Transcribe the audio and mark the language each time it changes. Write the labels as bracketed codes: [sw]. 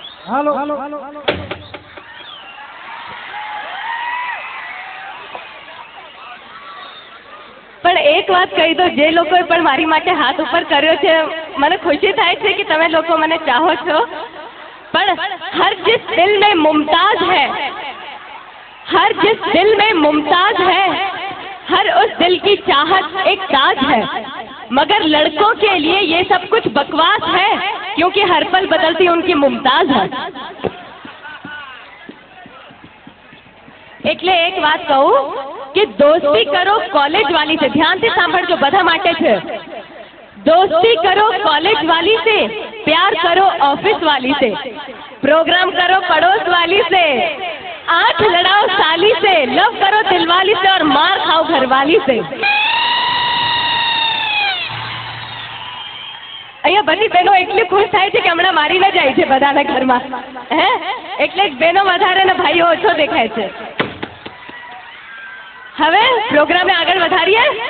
[gu] હાલો. પણ એક વાત કહી દો, જે લોકોએ પણ મારી માટે હાથ ઉપર કર્યો છે, મને ખુશી થાય છે કે તમે લોકો મને ચાહો છો. પણ [hi] હર जिस दिल में मुमताज है, हर जिस दिल में मुमताज है, हर उस दिल की चाहत एक ताज है. मगर लड़कों के लिए ये सब कुछ बकवास है, क्योंकि हर पल बदलती उनकी मुमताज है. [gu] એટલે એક વાત કહું કે [hi] દોસ્તી કરો કોલેજ વાલી से, ध्यान से [gu] સાંભળજો, બધા માટે છે. [hi] दोस्ती करो कॉलेज वाली से, प्यार करो ऑफिस वाली से, प्रोग्राम करो पड़ोस वाली से, आंख लड़ाओ साली से, लव करो दिलवाली से और मार खाओ घरवाली से. [gu] અહીંયા બધી બહેનો એટલી ખુશ થાય છે કે હમણાં મારીને જાય છે બધાના ઘરમાં, હે એટલે બહેનો વધારે ને ભાઈઓ ઓછો દેખાય છે. હવે પ્રોગ્રામે આગળ વધારીએ.